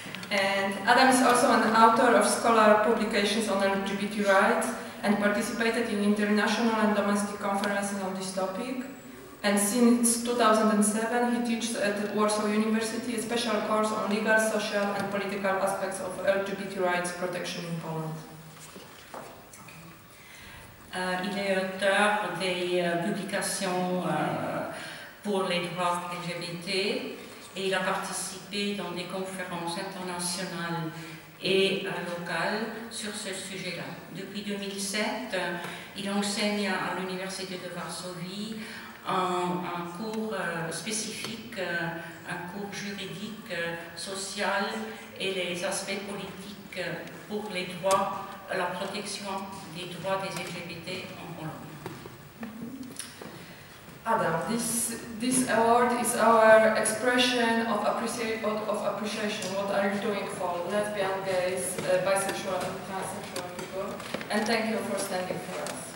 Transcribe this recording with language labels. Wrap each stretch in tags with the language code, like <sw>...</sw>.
<en>And Adam is also an author of scholar publications on LGBT rights and participated in international and domestic conferences on this topic. And since 2007, he teaches at Warsaw University a special course on legal, social and political aspects of LGBT rights protection in Poland.</en> <fr>Il est auteur des publications pour les droits LGBT et il a participé dans des conférences internationales et locales sur ce sujet-là. Depuis 2007, il enseigne à l'Université de Varsovie un cours spécifique, un cours juridique, social et les aspects politiques pour les droits, la protection des droits des LGBT en Pologne.</fr> <en>Adam, this award is our expression of appreciation. What are you doing for lesbian, gays, bisexual and transsexual people? And thank you for standing for us.</en>